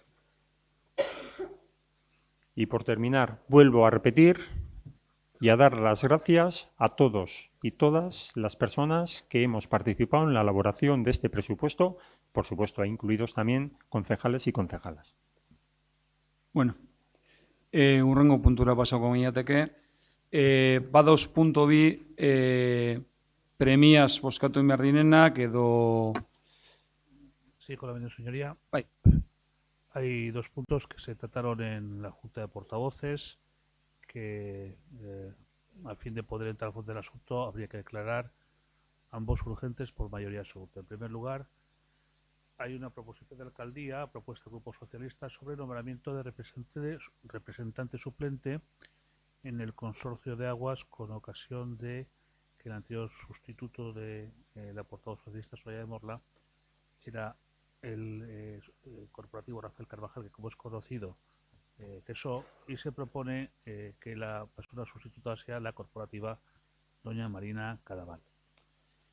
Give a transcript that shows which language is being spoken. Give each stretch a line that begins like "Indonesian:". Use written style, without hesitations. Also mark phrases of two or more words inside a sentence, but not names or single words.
Spanish: Y por terminar, vuelvo a repetir y a dar las gracias a todos y todas las personas que hemos participado en la elaboración de este presupuesto, por supuesto, incluidos también concejales y concejalas. Bueno.
Basque: Urrengo puntura pasako ginateke. Badoz punto bi premiaz bozkatu behar direnak edo...
Spanish: Sí, con la bendición, señoría.
Basque: Bai.
Spanish: Hay 2 puntos que se trataron en la Junta de Portavoces que, a fin de poder entrar al fondo del asunto, habría que declarar ambos urgentes por mayoría absoluta. En primer lugar, hay una proposición de la alcaldía, propuesta del Grupo Socialista, sobre el nombramiento de representante suplente en el consorcio de aguas con ocasión de que el anterior sustituto de la portavoz socialista, Soraya de Morla, era el corporativo Rafael Carvajal, que como es conocido cesó, y se propone que la persona sustituta sea la corporativa doña Marina Cadaval.